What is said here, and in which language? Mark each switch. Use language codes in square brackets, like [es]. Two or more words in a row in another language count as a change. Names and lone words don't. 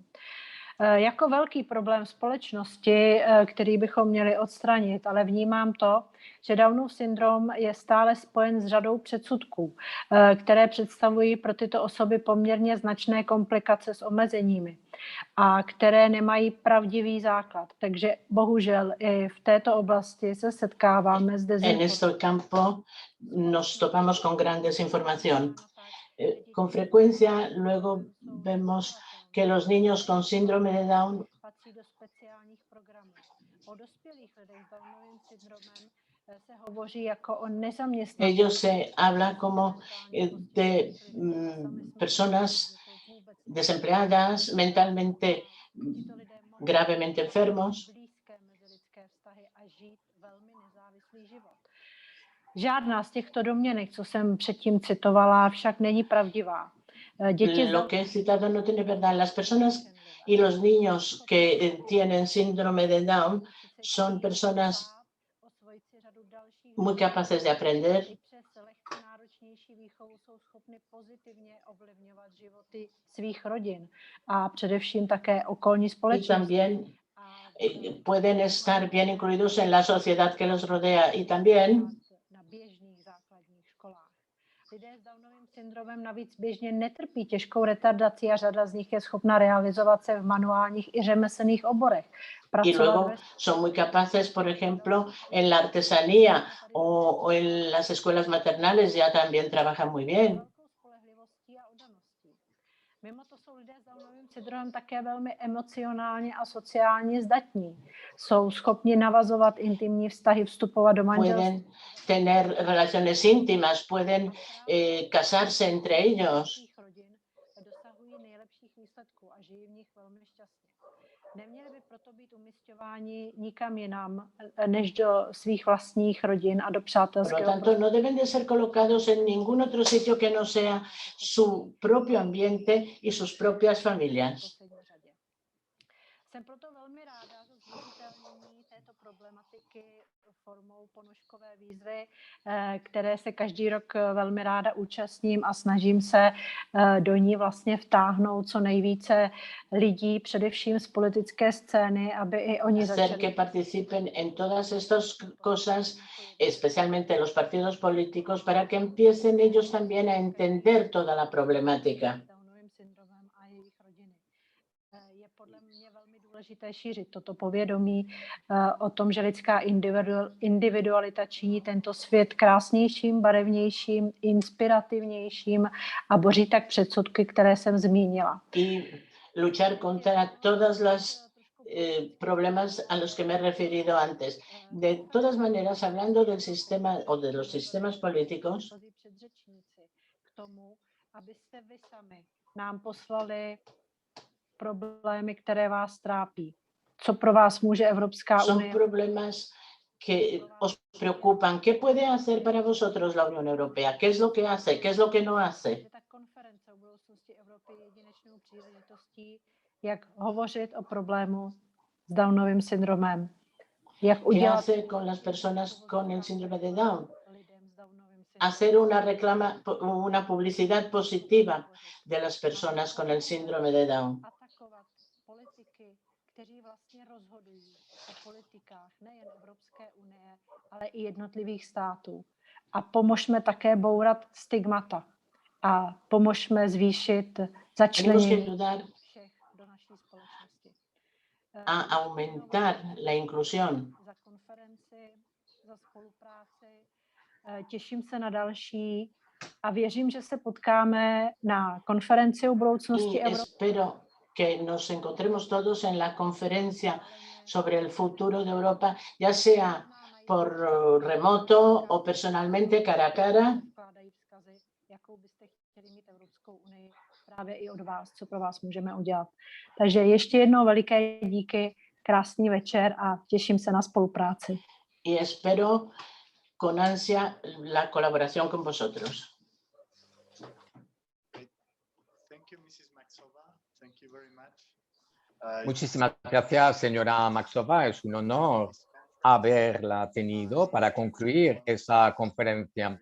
[cs] Jako velký problém společnosti, který bychom měli odstranit, ale vnímám to, že Downův syndrom je stále spojen s řadou předsudků, které představují pro tyto osoby poměrně značné komplikace s omezeními a které nemají pravdivý základ. Takže bohužel i v této oblasti se setkáváme s dezinformací. [es] En este campo nos topamos con gran desinformación. Con frecuencia luego vemos que los niños con síndrome de Down ellos se habla como de personas desempleadas, mentalmente gravemente enfermos. [cs] Žádná z těchto domněnek, co jsem předtím citovala, však není pravdivá. [es] Lo que he citado no tiene verdad. Las personas y los niños que tienen síndrome de Down son personas muy capaces de aprender. [cs] Jsou schopny pozitivně ovlivňovat životy svých rodin a především také okolní společnosti. [es] Y también pueden estar bien incluidos en la sociedad que los rodea y también [cs] na běžných základních školách. Lidé s Downovým syndromem navíc běžně netrpí těžkou retardací a řada z nich je schopna realizovat se v manuálních i řemeslných oborech. [es] Y luego son muy capaces, por ejemplo, en la artesanía o en las escuelas maternales ya también trabajan muy bien. [cs] Mimo to jsou lidé s Downovým syndromem také velmi emocionálně a sociálně zdatní. Jsou schopni navazovat intimní vztahy, vstupovat do manželství. [es] Pueden tener relaciones íntimas, pueden casarse entre ellos. [cs] Dosahují nejlepších výsledků a žijí v nich velmi šťastně. Neměli by proto být umisťováni nikam jinam, než do svých vlastních rodin a do přátelského. [es] Por lo tanto, no deben de ser colocados en ningún otro sitio que no sea su propio ambiente y sus propias familias. [cs] Jsem proto velmi ráda za zviditelnění této problematiky formou ponožkové výzvy, které se každý rok velmi ráda účastním a snažím se do ní vlastně vtáhnout co nejvíce lidí, především z politické scény, aby i oni začali. [es] Hacer que participen en todas estas cosas, especialmente los partidos políticos, para que empiecen ellos también a entender toda la problemática. [cs] Důležité šířit toto povědomí o tom, že lidská individualita činí tento svět krásnějším, barevnějším, inspirativnějším a boří tak předsudky, které jsem zmínila. [es] Y luchar contra todas las problemas a los que me he referido antes. De todas maneras, hablando del sistema o de los sistemas políticos, [cs] k tomu, abyste vy sami nám poslali problémy, které vás trápí. Co pro vás může Evropská unie? [es] Son problemas que os preocupan. ¿Qué puede hacer para vosotros la Unión Europea? ¿Qué es lo que hace? ¿Qué es lo que no hace? [cs] Ta konference o budoucnosti Evropy je jedinečnou příležitostí, jak hovořit o problému s Downovým syndromem. Jak udělat... [es] ¿Qué hace con las personas con el síndrome de Down? Hacer una publicidad positiva de las personas con el síndrome de Down. [cs] Kteří vlastně rozhodují o politikách nejen Evropské unie, ale i jednotlivých států. A pomožme také bourat stigmata a pomožme zvýšit začlenění všech do naší společnosti. [es] A aumentar la inclusión. [cs] Za konferenci, za spolupráci. Těším se na další a věřím, že se potkáme na konferenci o budoucnosti Evropy. [es] Que nos encontremos todos en la conferencia sobre el futuro de Europa, ya sea por remoto o personalmente cara a cara. [cs] Právě i od vás, co pro vás můžeme udělat. Takže ještě jednou veliké díky, krásný večer a těším se na spolupráci. [es] Y espero con ansia la colaboración con vosotros. Muchísimas gracias, señora Maxová. Es un honor haberla tenido para concluir esa conferencia.